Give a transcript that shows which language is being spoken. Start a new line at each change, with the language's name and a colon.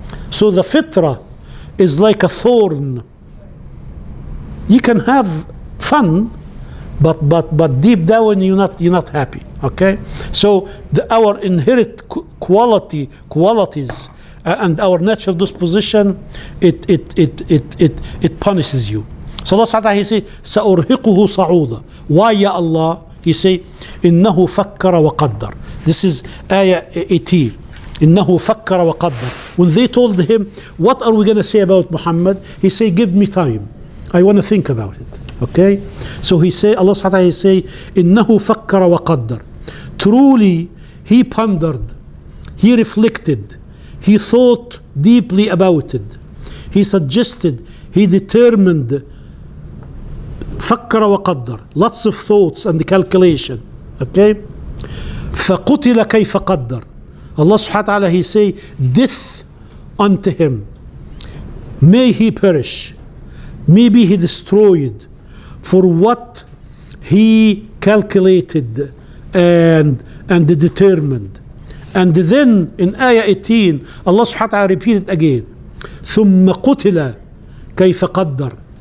English: So the fitrah is like a thorn. You can have fun, but deep down you're not happy. Okay, so our inherent qualities and our natural disposition, it punishes you. So Allah subhanahu wa ta'ala, he say,
Arabic: سأرهقه صعودا.
English: Why, ya Allah? He say,
Arabic: إنه فكر وقدر.
English: This is Ayat 18.
Arabic: إنه فكر وقدر.
English: When they told him, what are we going to say about Muhammad? He say, give me time, I want to think about it. Okay, so he say, Allah subhanahu wa ta'ala, he say,
Arabic: إنه فكر وقدر.
English: Truly he pondered, he reflected, he thought deeply about it, he suggested, he determined.
Arabic: فكر وقدر,
English: lots of thoughts and calculation.
Arabic: Okay, فقتل كيف قدر.
English: Allah subhanahu wa ta'ala, he say, death unto him, may he perish, maybe he destroyed for what he calculated and determined. And then in Ayah 18, Allah subhanahu wa ta'ala repeated again,
Arabic: ثم قتل كيف قدر.